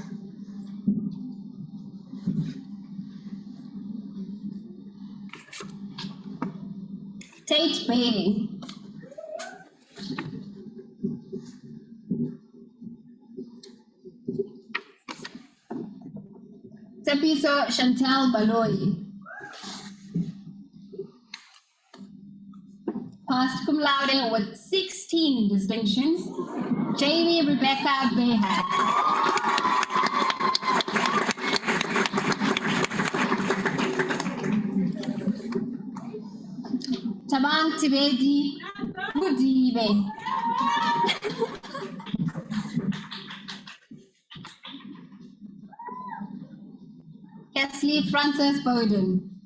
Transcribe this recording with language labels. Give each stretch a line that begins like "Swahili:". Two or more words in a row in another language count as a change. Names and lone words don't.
English: Tate Bailey. Tepiso Chantal Baloyi. Passed
Latin: cum laude
English: with 16 distinctions, Jamie Rebecca Behak. Tabang Tibedi Mudibe. Kesley Frances Bowden.